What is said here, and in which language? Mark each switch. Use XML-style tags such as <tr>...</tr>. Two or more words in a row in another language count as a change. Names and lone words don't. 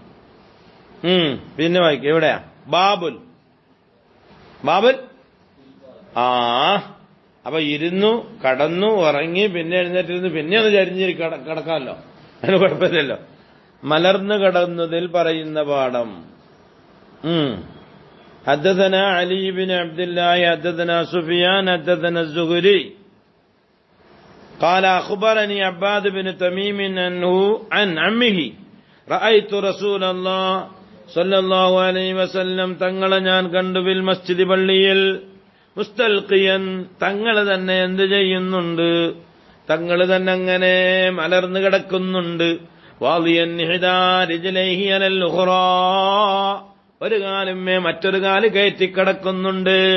<ml>പിന്നെ വായിക്കുക. എവിടെയാ ബാബുൽ? അപ്പൊ ഇരുന്നു, കടന്നു, ഉറങ്ങി, പിന്നെ എഴുന്നേറ്റിരുന്നു, പിന്നെ ഒന്ന് ചരിഞ്ഞിരി കിടക്കാമല്ലോ, അതിന് കുഴപ്പമില്ലല്ലോ. മലർന്നു കിടന്നതിൽ പറയുന്ന പാഠം.</ml> <ar>حدثنا علي بن عبد الله حدثنا سفيان حدثنا الزهري قال أخبرني عباد بن تميم أنه عن عمه رأيت رسول الله صلى الله عليه وسلم</ar> <ml>തങ്ങളെ ഞാൻ കണ്ടു</ml> <ar>بالمسجد</ar> <ml>പള്ളിയിൽ മുസ്തൽഖിയൻ തങ്ങൾ തന്നെ എന്ത് ചെയ്യുന്നുണ്ട്? തങ്ങൾ തന്നെ അങ്ങനെ മലർന്നു കിടക്കുന്നുണ്ട്.</ml> <ar>واضعا إحدى رجليه على الأخرى,</ar> <ml>ഒരു കാലുമേ മറ്റൊരു കാല് കയറ്റിക്കിടക്കുന്നുണ്ട്.</ml>